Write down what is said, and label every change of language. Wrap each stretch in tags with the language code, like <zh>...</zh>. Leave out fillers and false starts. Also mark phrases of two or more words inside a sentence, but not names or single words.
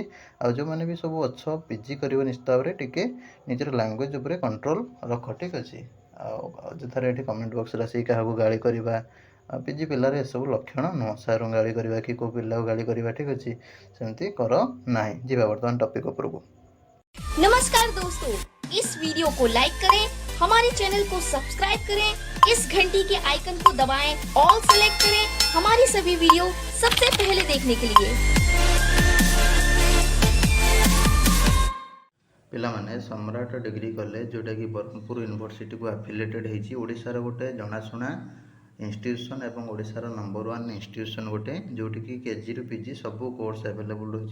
<or>ଆଉ ଯେଉଁମାନେ ବି ସବୁ ଅଛ ପିଜି କରିବ ନିଶ୍ଚିତ ଭାବରେ ଟିକେ ନିଜର ଲାଙ୍ଗୁଏଜ୍ ଉପରେ କଣ୍ଟ୍ରୋଲ୍ ରଖ। ଠିକ୍ ଅଛି। ଆଉ ଅଯଥାରେ ଏଠି କମେଣ୍ଟ ବକ୍ସରେ ଆସିକି କାହାକୁ ଗାଳି କରିବା, ପିଜି ପିଲାର ଏସବୁ ଲକ୍ଷଣ ନୁହଁ। ସାର୍ଙ୍କୁ ଗାଳି କରିବା କି କେଉଁ ପିଲାକୁ ଗାଳି କରିବା, ଠିକ୍ ଅଛି, ସେମିତି କର ନାହିଁ। ଯିବା ବର୍ତ୍ତମାନ ଟପିକ୍ ଉପରକୁ।</or> <hi>नमस्कार दोस्तों, इस वीडियो को लाइक करें, हमारे चैनल को सब्सक्राइब करें, इस घंटी के आइकन को दबाएं,</hi> <en>all select</en> <hi>करें हमारी सभी वीडियो सबसे पहले देखने के लिए।</hi> <or>ପିଲାମାନେ ସମ୍ରାଟ ଡିଗ୍ରୀ କଲେଜ ଯେଉଁଟାକି ବ୍ରହ୍ମପୁର ୟୁନିଭର୍ସିଟି କୁ ଆଫିଲିଏଟେଡ୍ ହେଇଛି, ଓଡ଼ିଶାର ଗୋଟେ ଜଣାଶୁଣା ଇନଷ୍ଟିଟ୍ୟୁସନ୍ ଏବଂ ଓଡ଼ିଶାର</or> <en>number 1 institution</en> <or>ଗୋଟେ, ଯେଉଁଠିକି କେଜିରୁ ପିଜି ସବୁ କୋର୍ସ ଆଭେଲେବୁଲ୍ ରହିଛି।</or>